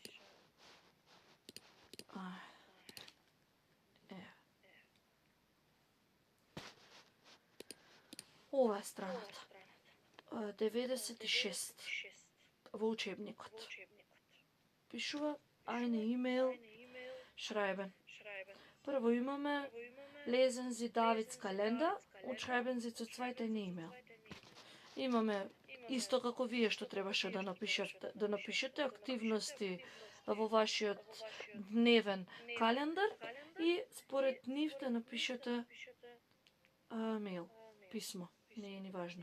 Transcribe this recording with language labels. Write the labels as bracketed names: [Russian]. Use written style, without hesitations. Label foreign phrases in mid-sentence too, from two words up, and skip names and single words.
[Macedonian] Ова е страната. 96 во учебникот. [German] Пишува eine E-Mail schreiben. [Macedonian] Прво имаме [German] lesen Sie Davids Kalender und schreiben Sie zu zweit eine E-Mail. [Macedonian] Имаме исто како вие што требаше да напишете активности во вашиот дневен календар и според нив да напишете мејл, писмо, не е ни важно.